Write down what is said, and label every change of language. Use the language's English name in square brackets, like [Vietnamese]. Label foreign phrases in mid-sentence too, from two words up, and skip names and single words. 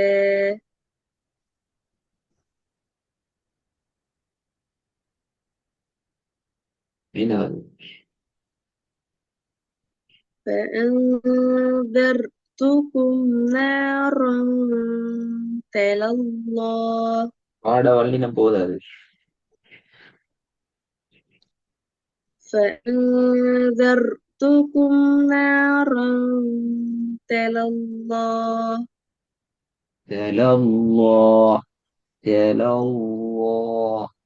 [Tamil] ஐந்தாவது [Arabic] فأنذرتكم نارا تلظى [Tamil] பாட வல்லினம் போதாது [Arabic] فأنذرتكم نارا تلظى الله الله